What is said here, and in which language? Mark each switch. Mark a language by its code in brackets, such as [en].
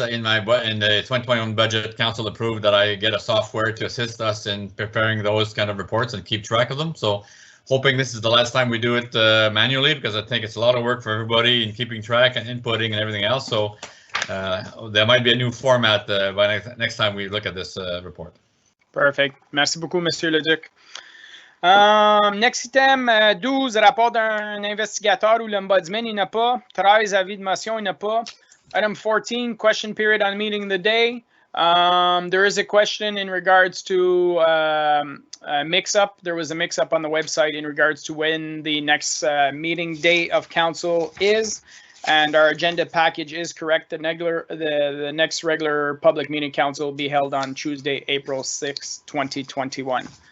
[en] In the 2021 budget, council approved that I get a software to assist us in preparing those kind of reports and keep track of them. So hoping this is the last time we do it manually, because I think it's a lot of work for everybody in keeping track and inputting and everything else. So there might be a new format by next time we look at this report. Perfect. [fr] Merci beaucoup, Monsieur Leduc. [en] Next item, [fr] 12, rapport d'un investigateur ou l'ombudsman, il n'y en a pas. 13, avis de motion, il n'y en a pas. [en] Item 14, question period on meeting the day. There is a question in regards to a mix-up. There was a mix-up on the website in regards to when the next meeting day of council is. And our agenda package is correct. The next regular public meeting council will be held on Tuesday, April 6, 2021.